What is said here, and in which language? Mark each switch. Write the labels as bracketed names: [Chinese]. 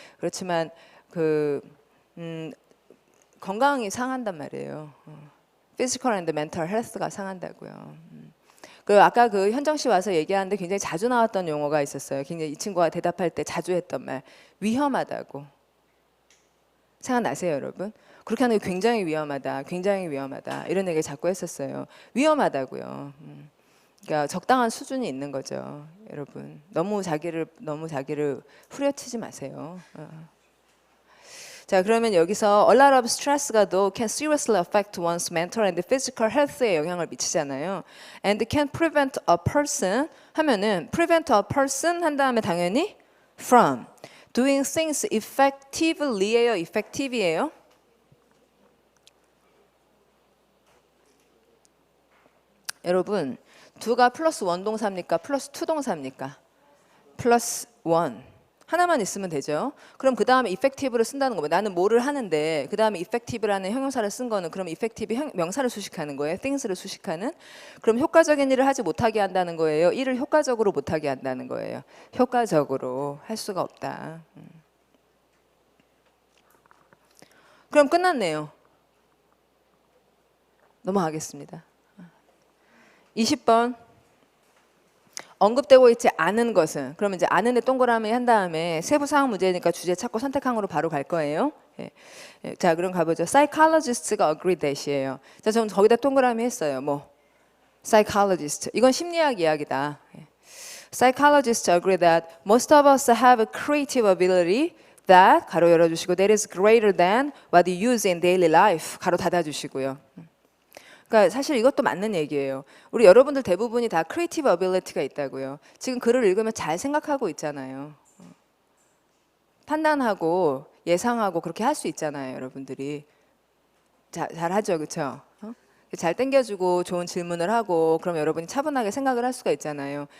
[Korean] 그렇지만 건강이 상한단 말이에요. [English] Physical and mental health가 상한다고요. [Korean] 그 아까 그 현정 씨 와서 얘기하는데 굉장히 자주 나왔던 용어가 있었어요. 굉장히 이 친구가 대답할 때 자주 했던 말, 위험하다고. 생각나세요, 여러분? 그렇게 하는 게 굉장히 위험하다, 굉장히 위험하다 이런 얘기 자꾸 했었어요. 위험하다고요. 그러니까 적당한 수준이 있는 거죠, 여러분. 너무 자기를 후려치지 마세요. [English] 자, 그러면 여기서 a lot of stress가도 can seriously affect one's mental and physical health에 영향을 미치잖아요. And can prevent a person 하면은 prevent a person 한 다음에 당연히 from doing things effectively예요, effective이에요. [Korean] 여러분, 두가 플러스 원 동사입니까? 플러스 투 동사입니까? 플러스 원. 하나만 있으면 되죠. 그럼 그 다음에 effective를 쓴다는 거면 나는 뭐를 하는데 그 다음에 effective라는 형용사를 쓴 거는 그럼 effective 명사를 수식하는 거예요. things를 수식하는. 그럼 효과적인 일을 하지 못하게 한다는 거예요. 일을 효과적으로 못하게 한다는 거예요. 효과적으로 할 수가 없다. 그럼 끝났네요. 넘어가겠습니다. 20번. 언급되고 있지 않은 것은 그러면 이제 않은데 동그라미 한 다음에 세부 사항 문제니까 주제 찾고 선택항으로 바로 갈 거예요. 예. 예. 자, 그럼 가보죠. [English] Psychologist가 agree that이에요. [Korean] 자, 저는 거기다 동그라미 했어요. 뭐 psychologist 이건 심리학 이야기다. 예. [English] Psychologists agree that most of us have a creative ability that 가로 열어주시고 that is greater than what you use in daily life 가로 닫아주시고요. [Korean] 그러니까 사실 이것도 맞는 얘기예요. 우리 여러분들 대부분이 다 크리에이티브 어빌리티가 있다고요. 지금 글을 읽으면 잘 생각하고 있잖아요. 판단하고 예상하고 그렇게 할 수 있잖아요, 여러분들이. 잘하죠, 그렇죠? 잘 땡겨주고 좋은 질문을 하고 그럼 여러분이 차분하게 생각을 할 수가 있잖아요.